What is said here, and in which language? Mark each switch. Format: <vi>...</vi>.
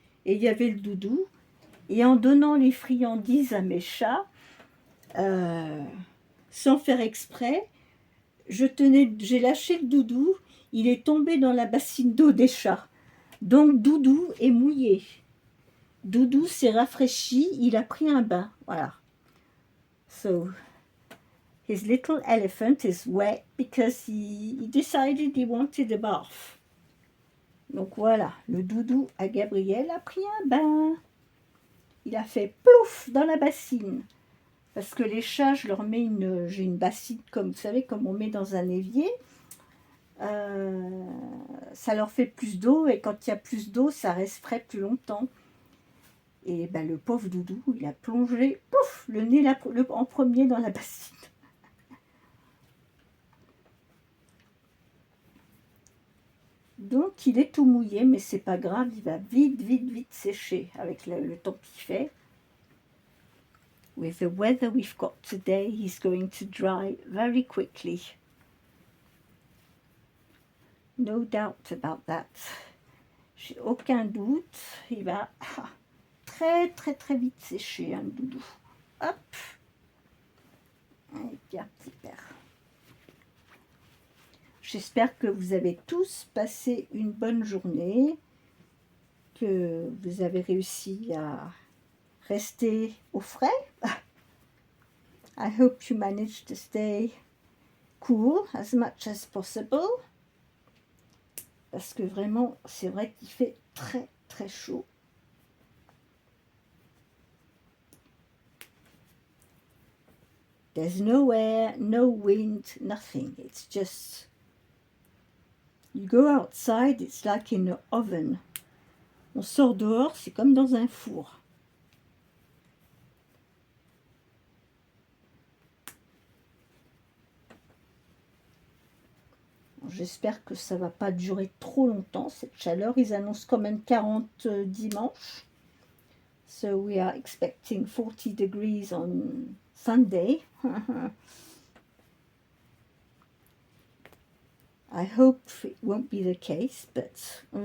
<fr>Et il y avait le doudou. Et en donnant les friandises à mes chats, sans faire exprès, j'ai lâché le doudou. Il est tombé dans la bassine d'eau des chats. Donc, Doudou est mouillé. Doudou s'est rafraîchi, il a pris un bain, voilà.</fr> <en>So, his little elephant is wet because he decided he wanted a bath.</en> <fr>Donc voilà, le doudou à Gabriel a pris un bain. Il a fait plouf dans la bassine. Parce que les chats, je leur mets j'ai une bassine, comme vous savez, comme on met dans un évier. Ça leur fait plus d'eau et quand il y a plus d'eau, ça reste frais plus longtemps. Et ben, le pauvre doudou, il a plongé, pouf, le nez en premier dans la bassine. Donc, il est tout mouillé, mais c'est pas grave, il va vite sécher avec le temps qu'il fait.</fr> <en>With the weather we've got today, he's going to dry very quickly. No doubt about that.</en> <fr>J'ai aucun doute, il va très vite sécher, un doudou. Hop. Et bien, super. J'espère que vous avez tous passé une bonne journée, que vous avez réussi à rester au frais.</fr> <en>I hope you managed to stay cool as much as possible.</en> <fr>Parce que vraiment, c'est vrai qu'il fait très chaud.</fr> <en>There's no air, no wind, nothing. It's just, you go outside, it's like in an oven.</en> <fr>On sort dehors, c'est comme dans un four. J'espère que ça ne va pas durer trop longtemps, cette chaleur. Ils annoncent quand même 40 dimanche.</fr> <en>So we are expecting 40 degrees on Sunday. I hope it won't be the case, but</en>